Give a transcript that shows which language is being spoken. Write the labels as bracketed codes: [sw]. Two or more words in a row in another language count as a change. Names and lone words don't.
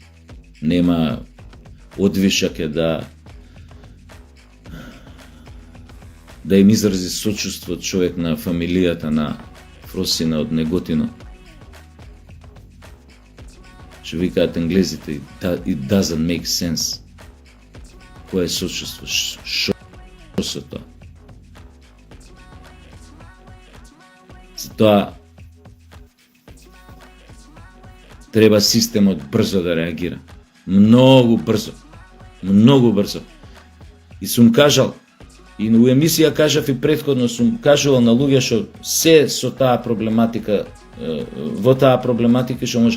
[mk] Нема одвишак е да им изрази сочувство човек на фамилијата на Фросина од Неготино. Што викаат англезите, [en] it doesn't make sense. [mk] Кој е сочувство? Што со тоа? Затоа треба системот брзо да реагира. Многу брзо. И сум кажал, и у емисија кажав и претходно сум кажувал на луѓе што се со таа проблематика, во таа проблематика што може.